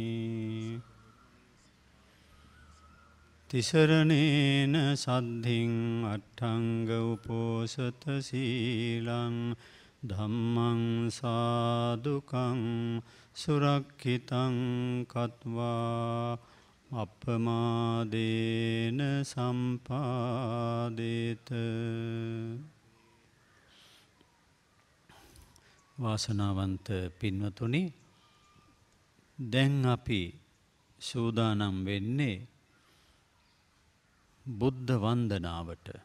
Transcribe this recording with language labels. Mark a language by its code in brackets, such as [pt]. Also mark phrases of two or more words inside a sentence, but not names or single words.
[pi] තිසරණේන සද්ධින් අට්ඨංග උපෝසත සීලං ධම්මං සාදුකං සුරක්ඛිතං කତ୍වා අප්පමාදේන සම්පාදේත. [si] වාසනාවන්ත පින්වතුනි, දැන් අපි සූදානම් වෙන්නේ බුද්ධ වන්දනාවට.